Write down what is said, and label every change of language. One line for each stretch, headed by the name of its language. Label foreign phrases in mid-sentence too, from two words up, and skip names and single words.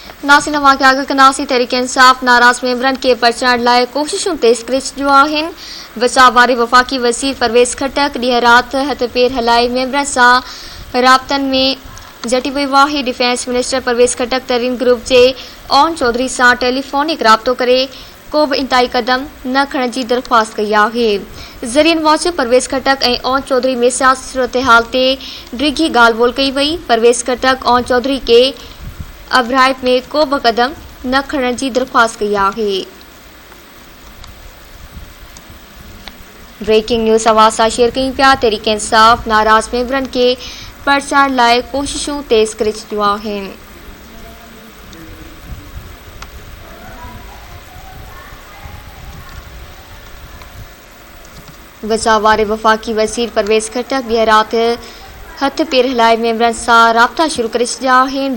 Sindhi: नासी नवा के आगे कनासी तहरीक इंसाफ नाराज मेंबरन के परचण लाइ कोशिशूं तेज़ करे छॾियूं आहिनि। बचाव वारे वफ़ाक़ी वज़ीर परवेज़ खटक ॾींहुं राति हथ पेर हलाए मेंबरनि सां राब्तनि में जटी वियो आहे।
English: defence minister
Sindhi: परवेज़ खटक तरीन ग्रुप जे ओन चौधरी सां टेलीफोनिक राब्तो करे को बि इंतहाई कदम न खणण जी दरख़्वास्त कई आहे। ज़रियन वॉच परवेज़ खटक ऐं ओन चौधरी में सियासी सूरतहाल ते डिघी ॻाल्हि ॿोल कई वई। परवेज़ खटक ओन चौधरी के अब्राइब में को बि कदम न खणण जी दरख़्वास्त कई आहे।
English: breaking news
Sindhi: आवाज़ सां शेयर कयूं पिया। तहरीक इंसाफ नाराज़ मेंबरनि के परचण लाइ कोशिशूं तेज़ करे छॾियूं आहिनि। बचाव वारे वफ़ाक़ी वज़ीर परवेज़ खटक ॾींहुं राति हथ पेर हलाए मेंबरनि सां राब्ता शुरू करे छॾिया आहिनि।